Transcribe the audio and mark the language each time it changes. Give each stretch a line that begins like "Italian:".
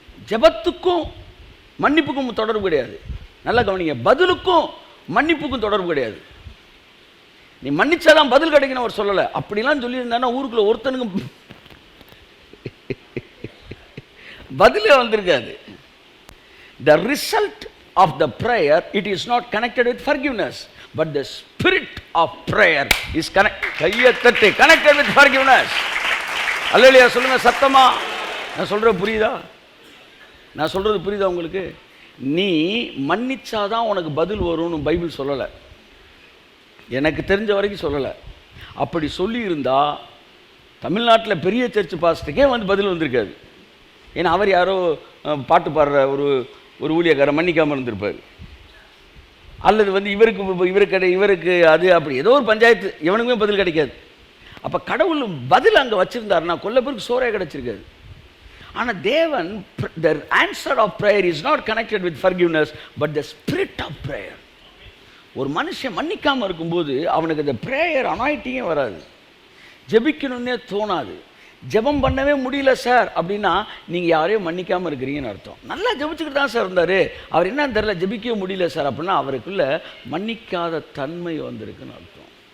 Tamil: ஜெபத்துக்கும் மன்னிப்புக்கும் தொடர்பு கிடையாது. நல்லா கவனிங்க, பதிலுக்கும் மன்னிப்புக்கும் தொடர்பு கிடையாது. நீ மன்னிச்சாதான் பதில் கிடைக்கணும் அவர் சொல்லலை. அப்படிலாம் சொல்லியிருந்தானா ஊருக்குள்ள ஒருத்தனுக்கு பதிலே வந்திருக்காது.
English: The result of the prayer, it is not connected with forgiveness, but the spirit of prayer is connected with forgiveness.
Tamil: அல்லேலூயா சொல்லுங்க சத்தமா. நான் சொல்றது புரியுதா? நான் சொல்றது புரியுதா உங்களுக்கு? நீ மன்னிச்சாதான் உனக்கு பதில் வரும்னு பைபிள் சொல்லலை, எனக்கு தெரிஞ்ச வரைக்கும் சொல்லலை. அப்படி சொல்லியிருந்தா தமிழ்நாட்டில் பெரிய சர்ச் பாஸ்டருக்கே வந்து பதில் வந்திருக்காது. ஏன்னா அவர் யாரோ பாட்டு பாடுற ஒரு ஊழியக்காரன் மன்னிக்காமல் இருந்திருப்பார். அல்லது வந்து இவருக்கு அது அப்படி ஏதோ ஒரு பஞ்சாயத்து, இவனுக்குமே பதில் கிடைக்காது. அப்போ கடவுள் பதில் அங்கே வச்சுருந்தாருன்னா கொல்ல பேருக்கு சோறே கிடச்சிருக்காது. ஆனால் தேவன்,
English: the answer of prayer is not connected with forgiveness, but the spirit of prayer.
Tamil: ஒரு மனுஷன் மன்னிக்காமல் இருக்கும்போது அவனுக்கு அந்த ப்ரேயர் அனாயிட்டிங்கே வராது, ஜெபிக்கணுன்னே தோணாது. ஜெபம் பண்ணவே முடியல சார் அப்படின்னா நீங்கள் யாரையும் மன்னிக்காமல் இருக்கிறீங்கன்னு அர்த்தம். நல்லா ஜெபிச்சுக்கிட்டு தான் சார் இருந்தார், அவர் என்னன்னு தெரில ஜெபிக்கவே முடியல சார் அப்படின்னா அவருக்குள்ள மன்னிக்காத தன்மை வந்திருக்குன்னு அர்த்தம்.